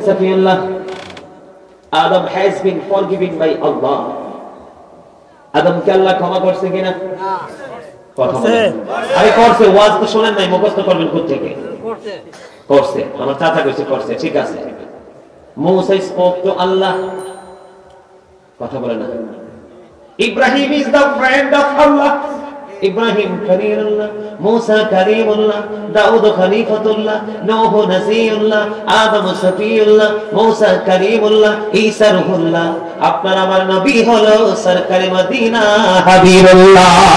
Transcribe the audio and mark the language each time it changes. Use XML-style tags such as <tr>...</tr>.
<en>Safiullah, Adam has been forgiven by Allah.</en> <bn>Adam কে আল্লাহ ক্ষমা করছে কিনা? করছে। আরে করছে, ওয়াজ তো শুনেন নাই, মুখস্থ করবেন কোথা থেকে? করছে। করছে, আমার চাচা কইছে করছে, ঠিক আছে। মুসা</bn> <en>spoke to Allah,</en> <bn>কথা বলে না।</bn> <en>Ibrahim is the friend of Allah.</en> <bn>Ibrahim খলিলুল্লাহ, মুসা কালিমুল্লাহ, দাউদ খলিফাতুল্লাহ, নূহ নসিউল্লাহ, আদম সফিউল্লাহ, মুসা কালিমুল্লাহ, ঈসা রূহুল্লাহ। আপনার আমার নবী হলো সরকারে মদিনা হাবিবুল্লাহ।</bn>